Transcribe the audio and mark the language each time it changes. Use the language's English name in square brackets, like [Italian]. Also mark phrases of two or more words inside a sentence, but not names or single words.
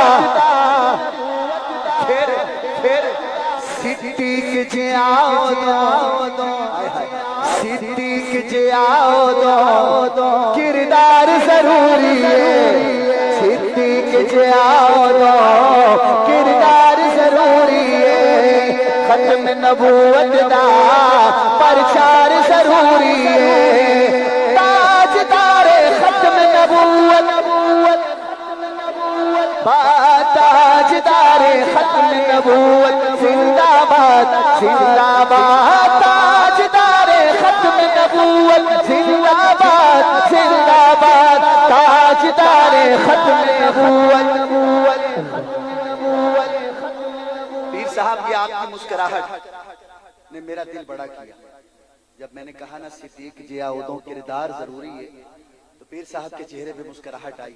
[Urdu] پھر صدیق جی آؤ دو، صدیق جی آؤ دو، کردار ضروری ہے، صدیق جی آؤ دو، کردار ضروری ہے، ختم نبوت دا پرچار ضروری ہے، تاجدار ختم نبوت، تاجدار ختم نبوت زندہ باد، زندہ باد، تاجدار ختم نبوت زندہ باد، زندہ باد، تاجدار ختم نبوت۔ پیر صاحب یہ آپ کی مسکراہٹ نے میرا دل بڑا کیا۔ جب میں نے کہا نا صدیق جی آؤ کردار ضروری ہے، تو پیر صاحب کے چہرے پہ مسکراہٹ آئی۔